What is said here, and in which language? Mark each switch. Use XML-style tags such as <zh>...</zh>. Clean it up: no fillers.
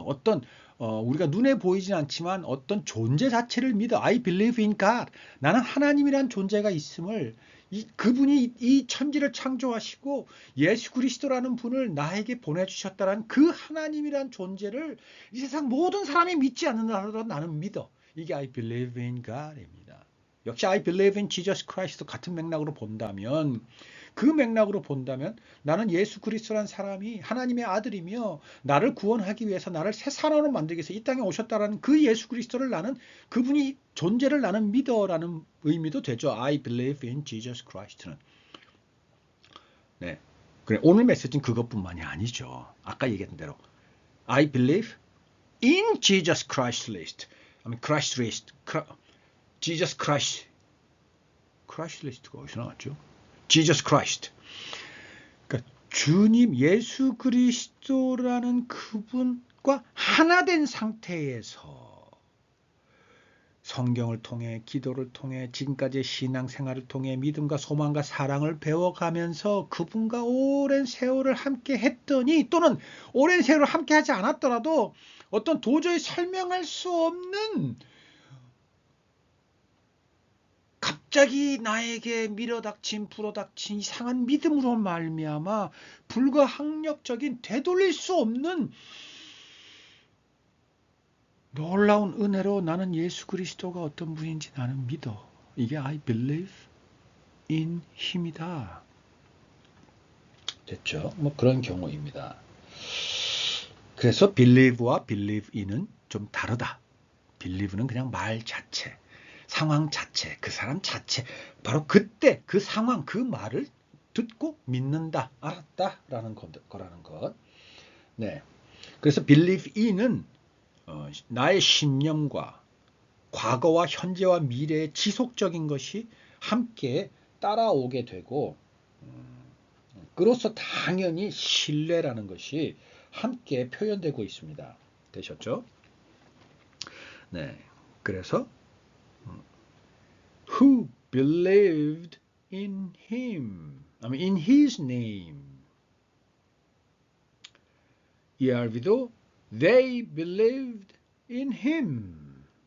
<ko>어떤 우리가 눈에 보이진 않지만 어떤 존재 자체를 믿어.</ko> <en>I believe in God.</en> <ko>나는 하나님이란 존재가 있음을, 그분이 이 천지를 창조하시고 예수 그리스도라는 분을 나에게 보내주셨다는 그 하나님이란 존재를 이 세상 모든 사람이 믿지 않는다라도 나는 믿어. 이게</ko> <en>I believe in God입니다.</en> <ko>역시</ko> <en>I believe in Jesus Christ</en> <ko>도 같은 맥락으로 본다면, 그 맥락으로 본다면 나는 예수 그리스도란 사람이 하나님의 아들이며 나를 구원하기 위해서 나를 새 사람으로 만들기 위해서 이 땅에 오셨다라는 그 예수 그리스도를 나는, 그분이 존재를 나는 믿어라는 의미도 되죠.</ko> <en>I believe in Jesus Christ는.</en> <ko>네. 그래, 오늘 메시지는 그것뿐만이 아니죠. 아까 얘기했던 대로</ko> <en>I believe in Jesus Christ list. I mean Christ list. Jesus Christ.</en> <ko>Christ list가 어디서 나왔죠?</ko> <en>Jesus Christ.</en> <ko>그러니까 주님 예수 그리스도라는 그분과 하나 된 상태에서 성경을 통해, 기도를 통해, 지금까지의 신앙생활을 통해 믿음과 소망과 사랑을 배워가면서 그분과 오랜 세월을 함께 했더니, 또는 오랜 세월을 함께 하지 않았더라도 어떤 도저히 설명할 수 없는 갑자기 나에게 밀어닥친, 불어닥친 이상한 믿음으로 말미암아 불가항력적인, 되돌릴 수 없는 놀라운 은혜로 나는 예수 그리스도가 어떤 분인지 나는 믿어. 이게</ko> <en>I believe in</en> <ko>힘이다. 됐죠? 뭐 그런 경우입니다. 그래서 believe와 believe in은 좀 다르다. believe는 그냥 말 자체, 상황 자체, 그 사람 자체, 바로 그때 그 상황, 그 말을 듣고 믿는다, 알았다라는 거라는 것. 네. 그래서 believe in은 나의 신념과 과거와 현재와 미래의 지속적인 것이 함께 따라오게 되고, 그로서 당연히 신뢰라는 것이 함께 표현되고 있습니다. 되셨죠? 네. 그래서</ko> <en>who believed in him, in his name. ERV도 they believed in him.</en>